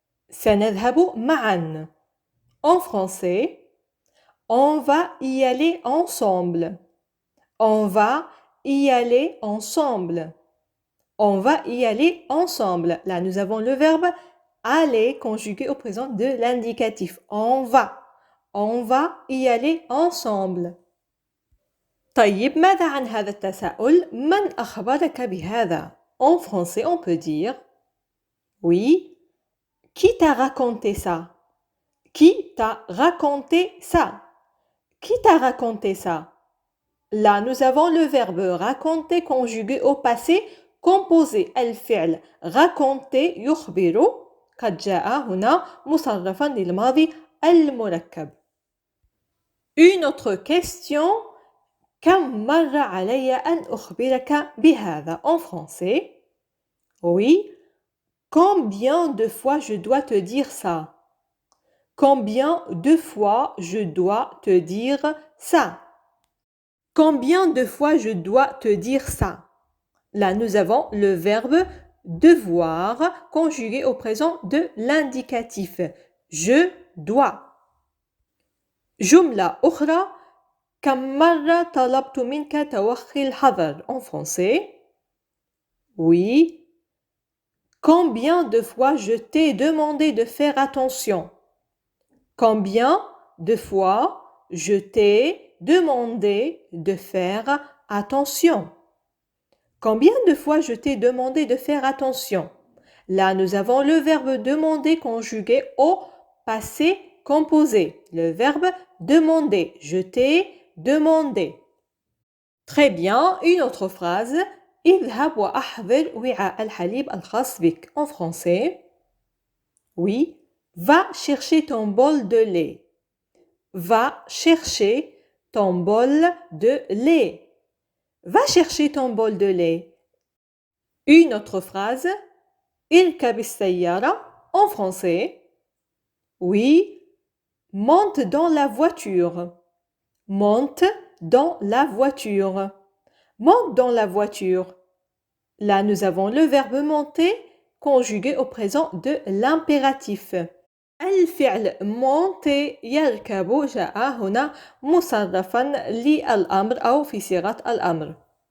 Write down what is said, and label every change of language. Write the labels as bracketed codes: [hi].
[ar] سنذهب معاً. [fr] En français, on va y aller ensemble. On va y aller ensemble. On va y aller ensemble. Là, nous avons le verbe aller conjugué au présent de l'indicatif. On va. On va y aller ensemble. [ar] طيب ماذا عن هذا التساؤل؟ من أخبرك بهذا؟ [fr] En français, on peut dire oui. Qui t'a raconté ça? Qui t'a raconté ça? Qui t'a raconté ça? Là, nous avons le verbe raconter conjugué au passé composé [ar] الفعل raconter يخبر قد جاء هنا مصرفا للماضي المركب. [fr] Une autre question. [ar] كم مرة علي أن أخبرك بهذا? [fr] En français. Oui. Combien de fois je dois te dire ça? Combien de fois je dois te dire ça? Combien de fois je dois te dire ça? Là, nous avons le verbe devoir conjugué au présent de l'indicatif. Je dois. [ar] جملة أخرى. كم مرة طلبت منك توخي الحذر? [fr] En français. Oui. Combien de fois je t'ai demandé de faire attention? Combien de fois je t'ai demandé de faire attention? Combien de fois je t'ai demandé de faire attention? Là, nous avons le verbe demander conjugué au passé composé. Le verbe demander. Je t'ai demandé. Très bien. Une autre phrase. [ar] اذهب وأحضر وعاء الحليب الخاص بك. [fr] En français. Oui. Va chercher ton bol de lait. Va chercher ton bol de lait. Va chercher ton bol de lait. Une autre phrase. [ar] اركب السيارة. [fr] En français. Oui. Monte dans la voiture. Monte dans la voiture. Monte dans la voiture. Là, nous avons le verbe monter conjugué au présent de l'impératif. [ar] الفعل monter يركب جاء هنا مصرفا للأمر أو في صيغة الأمر.